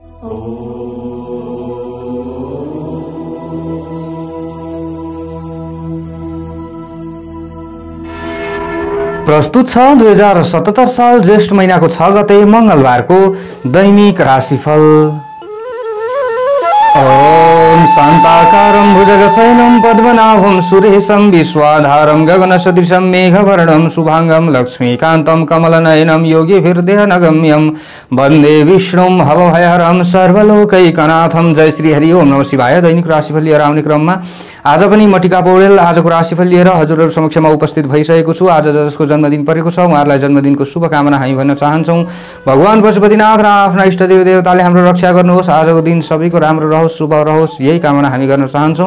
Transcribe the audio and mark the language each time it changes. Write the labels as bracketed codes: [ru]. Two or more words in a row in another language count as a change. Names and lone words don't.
[ne] प्रस्तुत छ 2077 साल ज्येष्ठ महिनाको 6 गते मंगलबारको दैनिक राशिफल। [sa] ओम शान्ताकारं भुजगशयनं पद्मनाभं सुरेशं विश्वाधारं गगनसदृशं मेघवर्णं शुभांगं लक्ष्मीकान्तं कमलनयनं योगिभिर्देहनगम्यं वन्दे विष्णुं भवभयहरं सर्वलोकैकनाथं। जय श्री हरि ओम नमः शिवाय। [ne] दैनिक राशिफल लिएर आउने क्रममा आज पनि म टिका पौडेल आजको राशिफल लिएर हजुरहरु समक्षमा उपस्थित भइसकेको छु। आज जसको जन्मदिन परेको छ उहाँहरूलाई जन्मदिनको शुभकामना हामी भन्न चाहन्छौं। भगवान पशुपतिनाथ र आफ्ना इष्टदेव देवताले हाम्रो रक्षा गर्नुहोस्। आजको दिन सबैको राम्रो रहोस्, शुभ रहोस्, यही कामना हामी गर्न चाहन्छौं।